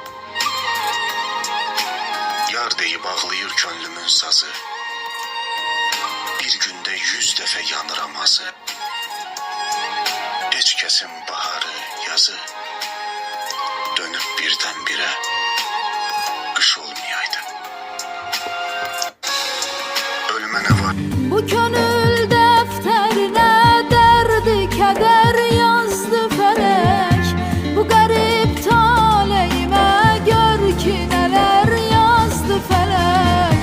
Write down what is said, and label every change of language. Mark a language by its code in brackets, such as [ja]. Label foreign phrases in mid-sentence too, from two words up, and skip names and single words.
[az] Yar deyib ağlayır könlümün sazı, bir gündə 100 dəfə yanır amazı. Heç kəsin baharı, yazı dönüb birdən-birə kış olmayaydı. [tr] Ölmene var. Bu könül defterine derdi keder yazdı felek. Bu garip taleyime gör ki neler yazdı felek.